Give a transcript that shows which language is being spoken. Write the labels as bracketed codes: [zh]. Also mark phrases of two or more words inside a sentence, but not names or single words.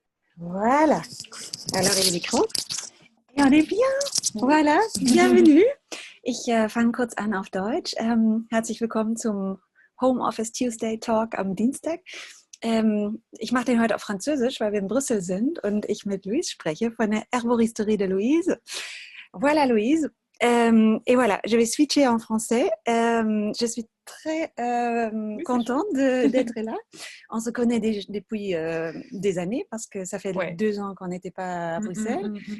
[fr] Voilà. Alors, il est Mikro. Et on est bien. Voilà. Bienvenue. [de] Ich fange kurz an auf Deutsch. Herzlich willkommen zum Homeoffice Tuesday Talk am Dienstag. Ich mache den heute auf Französisch, weil wir in Brüssel sind und ich mit Louise spreche von der Herboristerie de Louise. [fr] Voilà, Louise. Et voilà, je vais switcher en français. Je suis très contente d'être là. On se connaît depuis des années parce que ça fait 2 ans qu'on n'était pas à Bruxelles.